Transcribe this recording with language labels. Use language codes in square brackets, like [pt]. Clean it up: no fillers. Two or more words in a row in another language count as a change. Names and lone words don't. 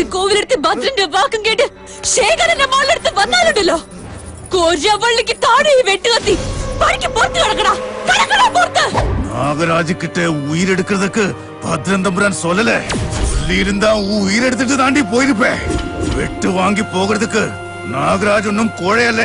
[ml] കോവിലെടുത്ത് ഭദ്രന്റെ വാക്കും കേട്ട് ശേഖരന്റെ മോളെടുത്ത് വന്നാലുണ്ടല്ലോ, കോരിയവള്ളിക്ക് താഴെ വെട്ടുകത്തി പണിക്ക് പുറത്ത് കിടക്കടാ, കിടക്കടാ പുറത്ത്. [ta] நாகராஜு கிட்ட உயிர் எடுக்கிறதுக்கு பத்ரன் தம்புரான் சொல்லல. சொல்லியிருந்தா உயிர் எடுத்துட்டு தாண்டி போயிருப்பேன். வெட்டு வாங்கி போகிறதுக்கு நாகராஜ் ஒன்னும் கோழையல்ல.